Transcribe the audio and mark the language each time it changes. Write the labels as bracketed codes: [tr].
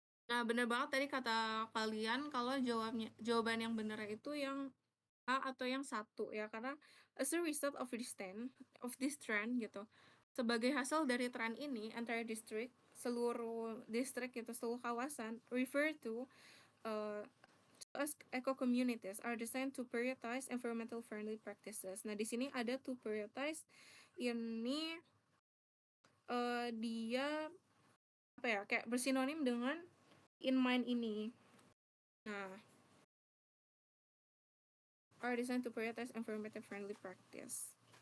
[id] Nah, bener banget tadi kata kalian kalau jawaban yang bener itu yang A atau yang satu ya, karena [en] as a result of this trend [id] gitu. Sebagai hasil dari tren ini, [en] entire district [id] seluruh distrik gitu, seluruh kawasan, [en] refer to as eco communities are designed to prioritize environmental friendly practices. [id] Nah, di sini ada to prioritize ini dia apa ya? Kayak bersinonim dengan in mind ini. [en] Nah, are designed to prioritize environmental friendly practice.